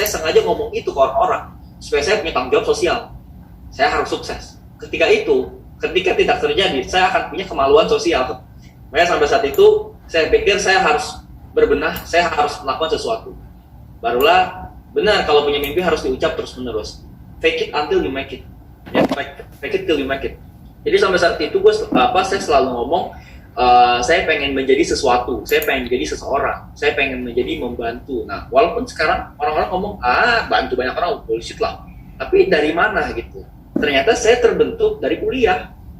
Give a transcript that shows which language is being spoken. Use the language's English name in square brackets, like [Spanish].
[Indonesian] Saya sengaja ngomong itu ke orang-orang supaya saya punya tanggung jawab sosial. Saya harus sukses. Ketika tidak terjadi, saya akan punya kemaluan sosial. Makanya sampai saat itu, saya pikir saya harus berbenah, saya harus melakukan sesuatu. Barulah benar kalau punya mimpi harus diucap terus-menerus. [English] Fake it until you make it. Ya, fake it till you make it. [Indonesian] Jadi sampai saat itu saya selalu ngomong, saya pengen menjadi sesuatu, saya pengen menjadi seseorang, saya pengen menjadi membantu. Nah, walaupun sekarang orang-orang ngomong, bantu banyak orang, bullshit lah. Tapi dari mana gitu? Ternyata saya terbentuk dari kuliah.